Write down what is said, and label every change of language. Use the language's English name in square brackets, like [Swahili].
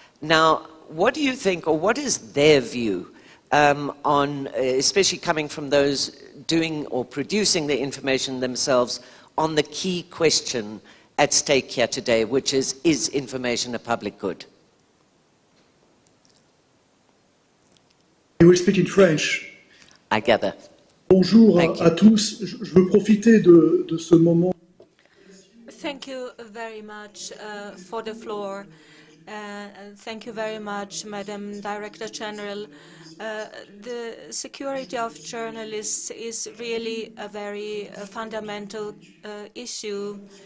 [English] Now, what do you think, or what is their view on, especially coming from those doing or producing the information themselves, on the key question at stake here today, which is information a public good? You will speak in French. I gather. [French] Bonjour à tous. Je veux profiter de ce moment. [English] Thank you very much for the floor. And thank you very much, Madam Director General. The security of journalists is really a very fundamental issue.